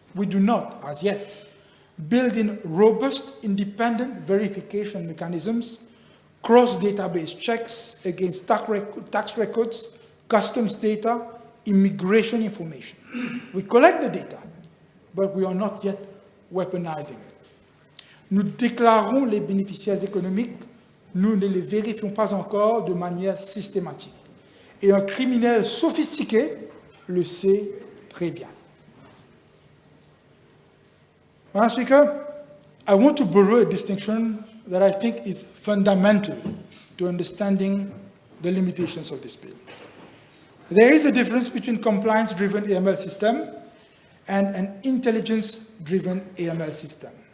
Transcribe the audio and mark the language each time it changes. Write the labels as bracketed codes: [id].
[en] We do not, as yet, build in robust, independent verification mechanisms, cross-database checks against tax records, customs data, immigration information. We collect the data, but we are not yet weaponizing it. [fr] Nous déclarons les bénéficiaires économiques, nous ne les vérifions pas encore de manière systématique. Et un criminel sophistiqué le sait très bien. [en] Madam Speaker, I want to borrow a distinction that I think is fundamental to understanding the limitations of this bill. There is a difference between compliance-driven AML system and an intelligence-driven AML system.